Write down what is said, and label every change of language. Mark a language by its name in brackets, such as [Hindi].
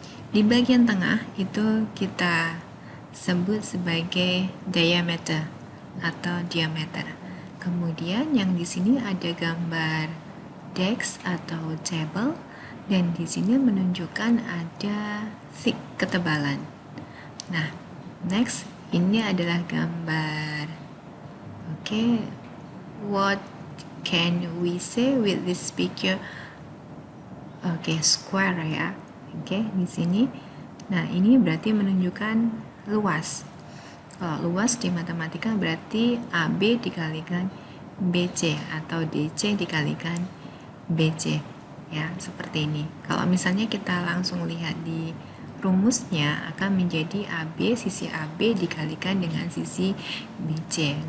[Indonesian] Di bagian tengah itu kita sebut sebagai diameter atau diameter. Kemudian yang di sini ada gambar desk atau table, dan di sini menunjukkan ada thick, ketebalan. Nah, next, ini adalah gambar. [English] Oke, what can we say with this picture? [Indonesian] Oke, square ya. Oke, di sini. Nah, ini berarti menunjukkan luas. Kalau luas di matematika berarti AB dikalikan BC atau DC dikalikan BC, ya, seperti ini. Kalau misalnya kita langsung lihat di rumusnya, akan menjadi AB, sisi AB dikalikan dengan sisi BC.